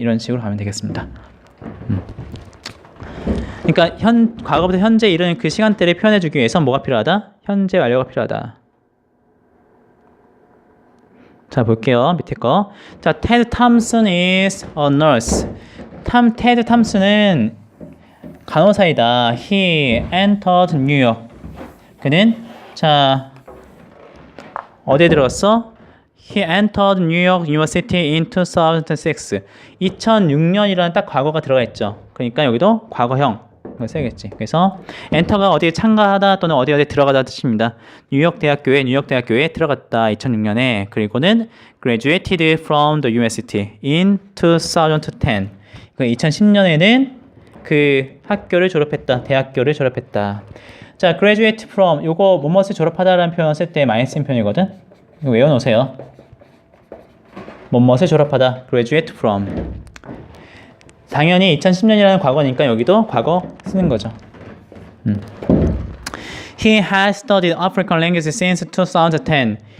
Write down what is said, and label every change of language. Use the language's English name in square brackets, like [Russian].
[Korean] 이런 식으로 가면 되겠습니다. 그러니까 과거부터 현재 이르는 그 시간대를 표현해주기 위해서 뭐가 필요하다? 현재 완료가 필요하다. 자, 볼게요. 밑에 거. [English] 자, Ted Thompson is a nurse. [Korean] 테드 탐슨은 간호사이다. [English] He entered New York. [Korean] 그는 자 어디에 들어갔어? [English] He entered New York University in 2006. [Korean] 2006년이라는 딱 과거가 들어가 있죠. 그러니까 여기도 과거형 써야겠지. 그래서 엔터가 어디에 참가하다 또는 어디에 들어가다 뜻입니다. 뉴욕 대학교에 들어갔다 2006년에. 그리고는 [English] graduated from the university in 2010. [Korean] 2010년에는 그 대학교를 졸업했다. 자, graduate from 요거 뭐뭇을 졸업하다라는 표현 쓸 때 많이 쓴 표현이거든. 이거 외워놓으세요. 뭐뭇을 졸업하다, graduate from. 당연히 2010년이라는 과거니까 여기도 과거 쓰는 거죠. [English] He has studied African languages since 2010.